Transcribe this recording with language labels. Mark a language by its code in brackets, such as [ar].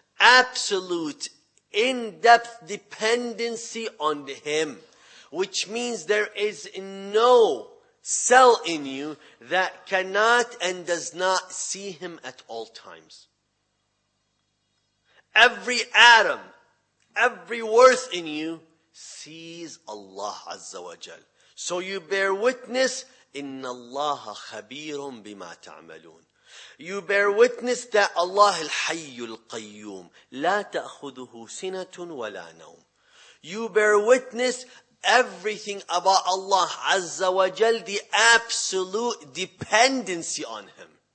[en] Absolute, in-depth dependency on Him. Which means there is no cell in you that cannot and does not see Him at all times. Every atom, every worth in you sees Allah Azza wa Jal. So you bear witness, [ar] إِنَّ اللَّهَ خَبِيرٌ بِمَا تَعْمَلُونَ. [en] You bear witness that Allah al-Hayy al-Qayyum, [ar] لا تأخذه سنة ولا نوم. [en] You bear witness everything about Allah Azza wa Jal, the absolute dependency on Him.